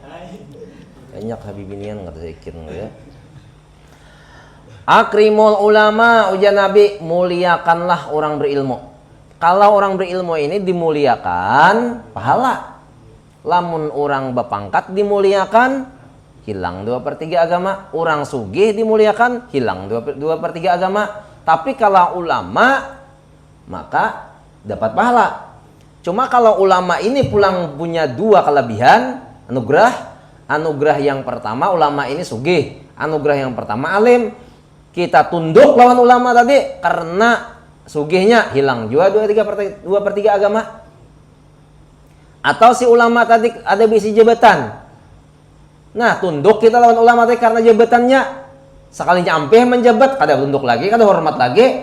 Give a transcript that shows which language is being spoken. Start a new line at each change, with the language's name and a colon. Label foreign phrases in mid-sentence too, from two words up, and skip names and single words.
Banjar: Banyak habibinian kata zikir ya.
Arabic: أكرموا العلماء
Banjar: ujar Nabi, muliakanlah orang berilmu. Kalau orang berilmu ini dimuliakan pahala. Lamun orang bapangkat dimuliakan hilang 2/3 agama. Orang sugih dimuliakan hilang 2/3 agama. Tapi kalau ulama maka dapat pahala. Cuma kalau ulama ini pulang punya 2 kelebihan anugerah. Anugerah yang pertama ulama ini sugih. Anugerah yang pertama alim. Kita tunduk lawan ulama tadi karena sugihnya hilang juga 2/3 agama. Atau si ulama tadi ada bisi jabatan. Nah, tunduk kita lawan ulama tadi karena jabatannya. Sekalinya ampeh menjabat, kada tunduk lagi, kada hormat lagi.